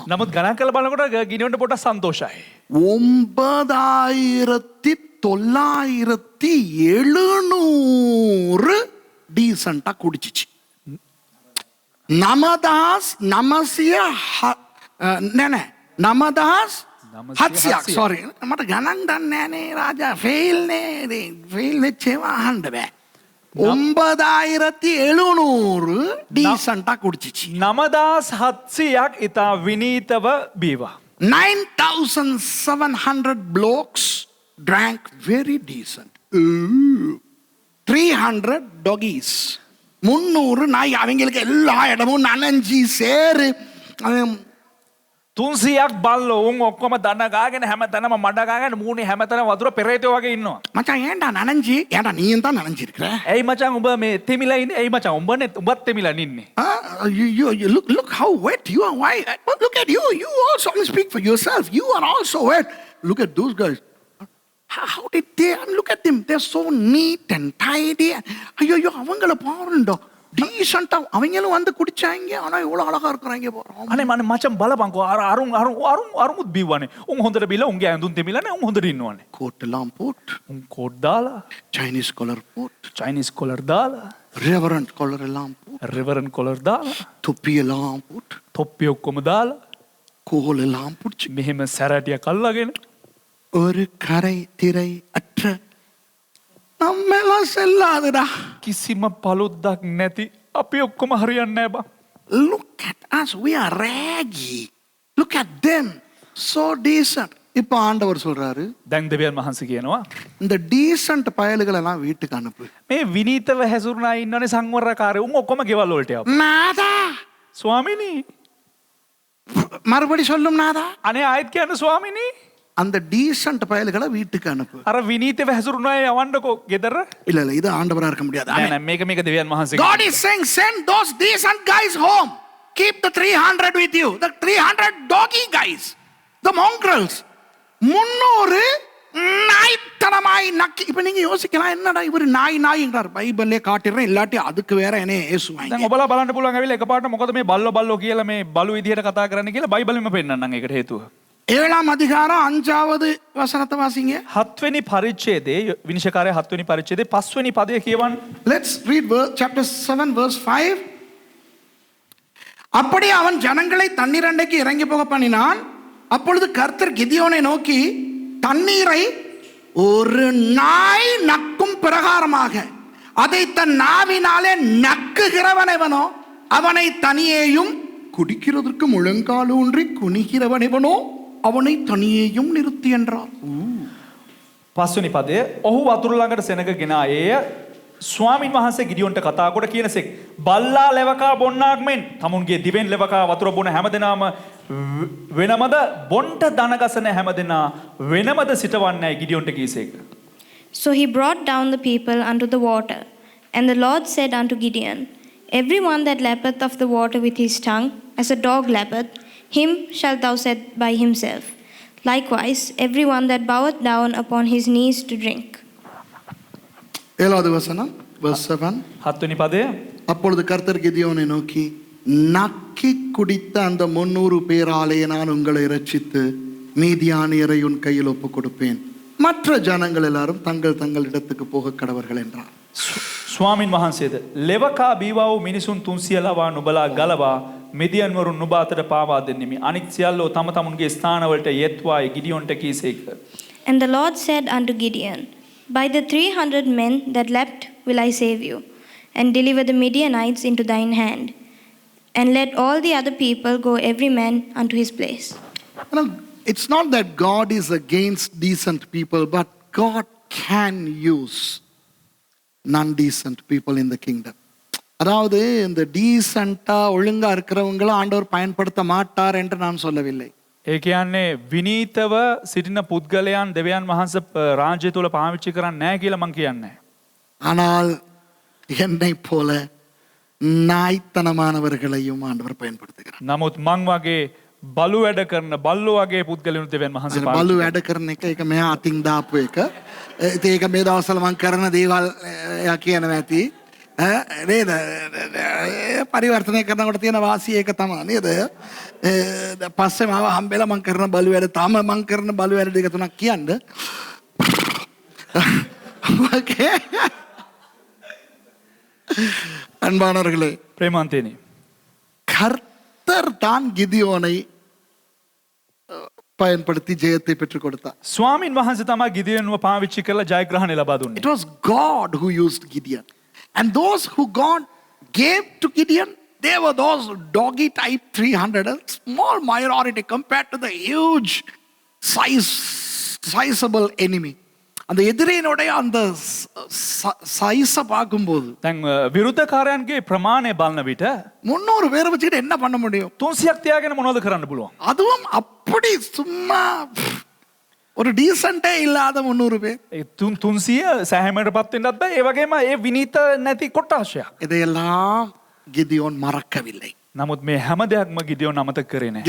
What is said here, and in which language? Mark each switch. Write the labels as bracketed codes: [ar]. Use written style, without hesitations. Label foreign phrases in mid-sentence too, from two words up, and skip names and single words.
[si] නමුත් ගණන් කරලා බලනකොට ගිනියොන්ට පොඩ්ඩක් සන්තෝෂයි. [ta] 9,700 டீசென்ட்டா குடிச்சிச்சு. [si] නමදහස් 900 sorry මට ගණන් දන්නේ නෑනේ රාජා, ෆේල් නෙච්චේවා අහන්න බෑ. [ta] 9,700 டீசென்ட்டா குடிச்சிச்சு. [si] 9,700ක් ඉතා විනීතව බීවා. [en] 9,700 blokes drank very decent. [ta] 300 doggies, 300 நாய், அவங்களுக்கு எல்லா இடமும் நனைஞ்சி சேரு. [si] 300ක් බල්ලෝ උන් ඔක්කොම දන ගාගෙන හැමතැනම මඩ ගාගෙන මූණේ හැමතැනම වතුර පෙරේතයෝ වගේ ඉන්නවා. [ta] மச்சான் ஏன்டா நனைஞ்சி, ஏன்டா நீயும் தான் நனைஞ்சிருக்கிற? [si] ඇයි මචං උඹ මේ තෙමිලා ඉන්නේ? ඇයි මචං උඹත් තෙමිලා ඉන්නේ? [en] You look how wet you are. Why? Look at you. You also speak for yourself. You are also wet. Look at those guys. How did they? Look at them. They're so neat and tidy. [ta] ஐயோ அவங்கள பாருண்டா, டீசென்ட்டா அவங்களும் வந்து குடிச்சாங்க, ஆனா இவ்வளவு அழகா இருக்கிறாங்க பாரு. [si] අනේ මචං බලපන්කෝ අරුමුත් බීවනේ. උන් හොඳට බීලා උන්ගේ ඇඳුම් තෙමිලානේ උන් හොඳට ඉන්නවනේ. [ta] கோட் எல்லாம் போட்டு, [si] උන් කෝට් දාලා, [en] Chinese collar [ta] போட்டு, [en] Chinese collar [si] දාලා, [en] reverend collar [ta] எல்லாம் போட்டு, [en] reverend collar [si] දාලා, [ta] தொப்பி எல்லாம் போட்டு, [si] තොප්පි ඔක්කොම දාලා, [ta] கோல் எல்லாம் பிடிச்சி, [si] මෙහෙම සැරටියක් අල්ලගෙන [ta] ஒரு கரை திரை அற்ற நம்ம எல்லாம் செல்லாதுடா. [si] කිසිම පළුද්දක් නැති අපි ඔක්කොම හරියන්නේ නැහැ බං. [en] Look at us, we are raggy. Look at them, so decent. [ta] இப்போ ஆண்டவர் சொல்றாரு, [si] දැන් දෙවියන් වහන්සේ කියනවා [ta] இந்த டீசன்ட் பயலுகளை எல்லாம் வீட்டுக்கு அனுப்பு. [si] මේ විනීතව හැසිරුණා ඉන්නවනේ සංවරකාරයෝ උන් ඔක්කොම ගෙවල් වලට යවපන්. [ta] நாதா, [si] ස්වාමිනී [ta] மறுபடி சொல்லும் நாதா, [si] අනේ ආයෙත් කියන්න ස්වාමිනී [ta] அந்த டீசன்ட் பயலுகளை வீட்டுக்கு அனுப்பு. [si] අර විනීතව හැසිරුණා යවන්නකෝ ගෙදර. [ta] இல்ல இது ஆண்டவரா இருக்க முடியாது. [si] නෑ නෑ මේක දෙවියන් වහන්සේ. [en] God is saying, send those decent guys home. Keep the 300 with you. The 300 doggy guys, the mongrels. [ta] 300 நாய்த்தனமாய் நக்கி. இப்ப நீங்க யோசிக்கலாம், என்னடா இவர் நாய்ங்கிறார். பைபிள்லே காட்டிடுறேன், இல்லாட்டி அதுக்கு வேற என்ன ஏசுவாங்க. [si] දැන් ඔබලා බලන්න පුළුවන් ඇවිල්ලා එකපාරට මොකද මේ බල්ලෝ කියලා මේ බලු විදියට කතා කරන්න කියලා බයිබලෙම පෙන්නන්නම් ඒකට හේතුව. [ta] 7ம் அதிகாரம் 5வது வசனத்தை வாசிங்க. [si] 7 වෙනි පරිච්ඡේදයේ විනිශ්චයකාරය 7 වෙනි පරිච්ඡේදයේ 5 වෙනි පදය කියවන්න. [en] Let's read chapter 7 verse 5. [ta] அப்படி அவன் ஜனங்களை தண்ணீர் அண்டைக்கு இறங்கி போக பண்ணினான். அப்பொழுது கர்த்தர் கிதியோனை நோக்கி, தண்ணீரை ஒரு நாய் நக்கும் பிரகாரமாக அதை தன் நாவினாலே நக்குகிறவன் எவனோ அவனை தனியேயும், குடிக்கிறதற்கு முழங்கால் ஊன்றி குனிகிறவன் எவனோ அவனை தனியேயும் நிறுத்தி என்றார். [si] 5 වෙනි පදය ඔහු වතුර ළඟට සෙනග ගෙන ආයේය. ස්වාමින් වහන්සේ ගිඩියොන්ට කතා කොට කියනසෙක් බල්ලා ලෙවකා බොන්නාක් මෙන් තමුන්ගේ දිවෙන් ලෙවකා වතුර බොන හැමදෙනාම වෙනමද බොන්ට දනගසන හැමදෙනා වෙනමද සිටවන්නයි ගිඩියොන්ට කීසේක. [en] So he brought down the people unto the water. And the Lord said unto Gideon, Every one that lappeth of the water with his tongue, as a dog lappeth, him shalt thou set by himself. Likewise, every one that boweth down upon his knees to drink. [ta] ஏழாவது வசனம் verse 7. [si] හත්වෙනි පදය [ta] அப்பொழுது கர்த்தர் கிதியோனை நோக்கி நக்கி குடித்த அந்த 300 பேராலே நான் உங்களை இரட்சித்து மீதியானியரை உன் கையில் ஒப்பு கொடுப்பேன், மற்ற ஜனங்கள் எல்லாரும் தங்கள் தங்கள் இடத்துக்கு போக கடவர்கள் என்றார். [si] ස්වාමින් වහන්සේද ලෙවකා බීවා වූ මිනිසුන් 300 ලවා නුබලා ගලවා මිදියන් වරුන් නුබ අතට පාවා දෙන්නෙමි. අනිත් සියල්ලෝ තම තමුන්ගේ ස්ථානවලට යෙත්වායි ගිඩියොන්ට කීසේක. [en] And the Lord said unto Gideon, By the 300 men that leapt will I save you, and deliver the Midianites into thine hand. And let all the other people go every man unto his place. You know, it's not that God is against decent people, but God can use non-decent people in the kingdom. [ta] அதாவது இந்த டீசெண்டா ஒழுங்கா இருக்கிறவங்கள ஆண்டவர் பயன்படுத்த மாட்டார் என்று நான் சொல்லவில்லை. [si] ඒ කියන්නේ විනීතව සිටින පුද්ගලයන් දෙවියන් වහන්සේ රාජ්‍ය තුල පාවිච්චි කරන්නේ නැහැ කියලා මම කියන්නේ. [ta] ஆனால் என்னை போல நாய்த்தனமானவர்களையும் ஆண்டவர் பயன்படுத்துகிறார். [si] නමුත් මං වගේ බලු වැඩ කරන බල්ලෝ වගේ පුද්ගලයන් දෙවියන් වහන්සේ බලු වැඩ කරන එක ඒක මෙහා අතින් දාපු එක. ඉතින් ඒක මේ දවස්වල මම කරන දේවල් එයා කියනවා ඇති. නේද? පරිවර්තනය කරනකොට තියෙන වාසිය ඒක තමයි නේද? පස්සේ මාව හම්බෙලා මම කරන බලු වැඩ තාම මම කරන බලු වැඩ දෙක තුනක් කියන්න. [ta] ஓகே. அன்பானவர்களே, [si] ප්‍රේමන්තේනි. [ta] கர்த்தர் தான் கிதியோனை பயன்படுத்தி ஜெயத்தை பெற்றுக் கொடுத்தார். [si] ස්වාමින් වහන්සේ තමයි ගිදියන්ව පාවිච්චි කරලා ජයග්‍රහණය ලබා දුන්නේ. [en] It was God who used Gideon. And those who God gave to Gideon, they were those doggy type 300, a small minority compared to the huge sizable enemy. [ta] அந்த எதிரியினுடைய அந்த சைஸை பார்க்கும்போது [si] දැන් විරුද්ධකාරයන්ගේ ප්‍රමාණය බලන විට [ta] 300 பேரை வச்சுக்கிட்டு என்ன பண்ண முடியும்? [si] 300ක් තියාගෙන මොනවද කරන්න පුළුවන්? [ta] அதுவும் அப்படி சும்மா ஒரு டீசென்ட்டே இல்லாத 300 பேர். [si] ඒ 300 සෑහීමකටපත් වෙන්නත් බෑ. ඒ වගේම ඒ විනීත නැති කොටාශයක්. [ta] இதையெல்லாம் கிதியோன் மறக்கவில்லை. [si] නමුත් මේ හැම දෙයක්ම ගිදියෝන් අමතක කරේ නැහැ.